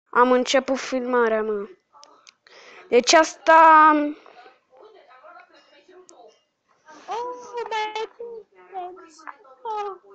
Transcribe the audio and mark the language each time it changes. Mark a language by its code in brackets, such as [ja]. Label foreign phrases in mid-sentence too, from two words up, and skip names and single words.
[ro] Am început filmarea, mă. Deci asta... [en] Oh, my goodness. Oh.